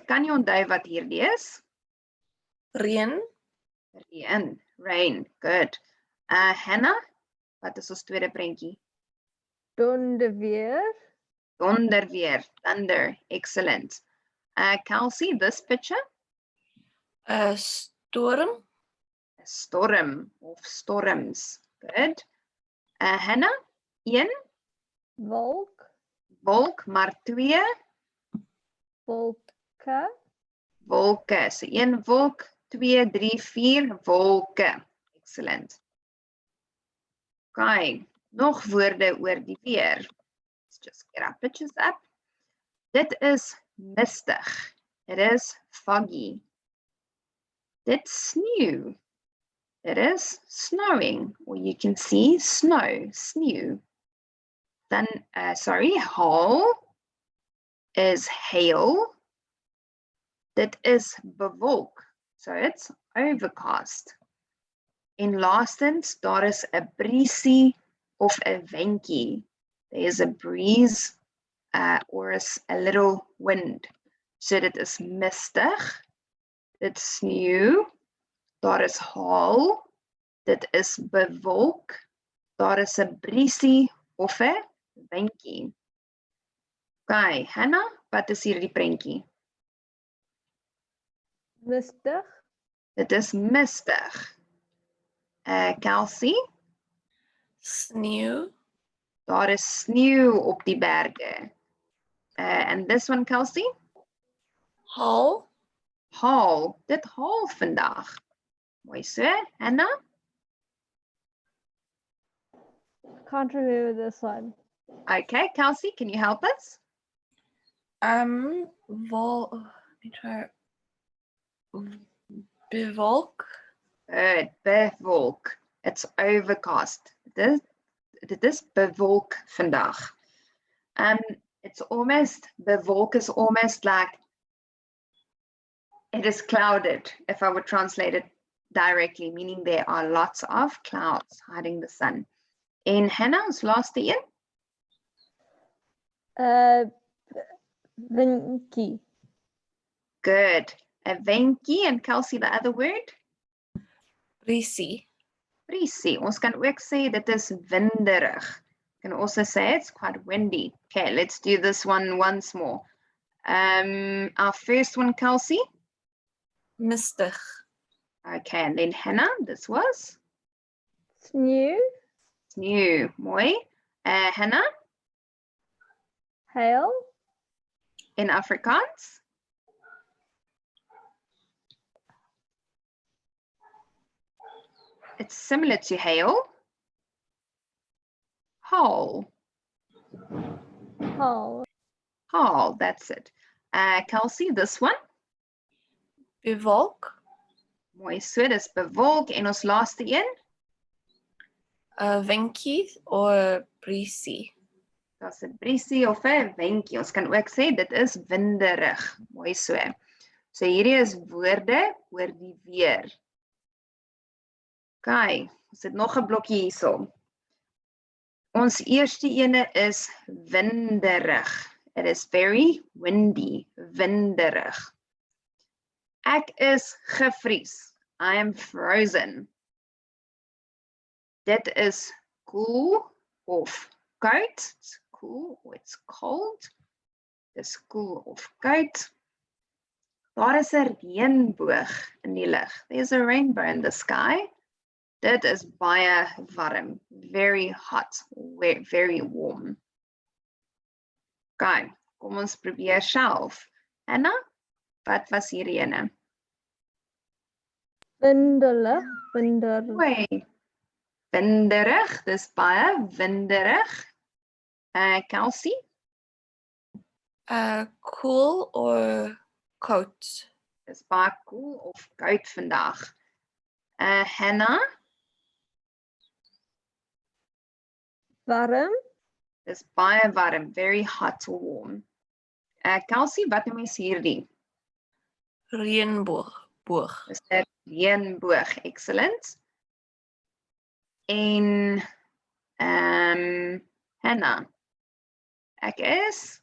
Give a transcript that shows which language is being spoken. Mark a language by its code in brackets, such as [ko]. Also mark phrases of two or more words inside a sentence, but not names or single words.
[af] Kan jy onthou wat hierdie is? reën, Reën, [en] rain, good. Hannah, [af] wat is ons tweede prentjie? donderweer, Donderweer, [en] thunder, excellent. Kelsey, this picture? storm, A storm of storms, good. Hannah, 1, [af] wolk, wolk, maar 2, wolke, wolke. So 1 wolk, 2, 3, 4 wolke. [en] Excellent. [af] Okay, nog woorde oor die weer. [en] Let's just get our pictures up. [af] Dit is mistig. [en] It is foggy. [af] Dit sneeu. [en] It is snowing, or you can see snow, [af] sneeu. [en] Then, haal is hail. [af] Dit is bewolk, [en] so it's overcast. [af] En laastens, daar is 'n briesie of 'n windjie. [en] There is a breeze or a little wind. [af] So dit is mistig, dit sneeu, Daar is haal. Dit is bewolk. Daar is 'n briesie of 'n windjie. Okay, Hannah, wat is hier die prentjie? Mistig. Dit is mistig. Kelsey, Sneeuw. daar is sneeu op die berge. [en] And this one, Kelsey? [af] Haal. Haal. Dit haal vandag. Mooi so. Hannah? [en] Can't remember this one. Okay, Kelsey, can you help us? Let me try. [af] Bewolk. [en] Good. Bewolk. It's overcast. [af] Dit is bewolk vandag. [en] It's almost, bewolk is almost like it is clouded, if I would translate it directly, meaning there are lots of clouds hiding the sun. [af] En Hannah, ons laaste een? Windjie. Good. 'n Windjie, [en] and Kelsey, the other word? [af] Briesie. Briesie. Ons kan ook sê dit is winderig. [en] You can also say it's quite windy. Okay, let's do this one once more. Our first one, Kelsey. [af] Mistig. [en] Okay, and then Hannah, this was? [af] Sneeuw. Sneeuw. Mooi. Hannah, [en] Hail. in Afrikaans? It's similar to hail. [af] Haal. Haal. Haal, [en] that's it. Kelsey, this one? [af] Bewolk. Mooi so, dis bewolk. En ons laaste een? Windjie of briesie. Daar's 'n briesie of 'n windjie. Ons kan ook sê dit is winderig. Mooi so. So hierdie is woorde oor die weer. Okay, ons het nog 'n blokkie hierso. Ons eerste ene is winderig. [en] It is very windy, [af] winderig. Ek is gevries. [en] I am frozen. [af] Dit is koel of koud. [en] It's cool or it's cold. [af] Dis koel of koud. Daar is 'n reënboog in die lug. [en] There's a rainbow in the sky. [af] Dit is baie warm. [en] Very hot. Very warm. [af] Okay, kom ons probeer self. Anna, wat was hierdie ene? Windelig. Winderig. Mooi. Winderig, dis baie winderig. Kelsey? Koel of koud. Dis baie koel of koud vandag. Hannah? Warm. Dis baie warm, [en] very hot or warm. [af] Kelsey, wat noem ons hierdie? Reënboog. Dis 'n reënboog, excellent. En Hannah? Ek is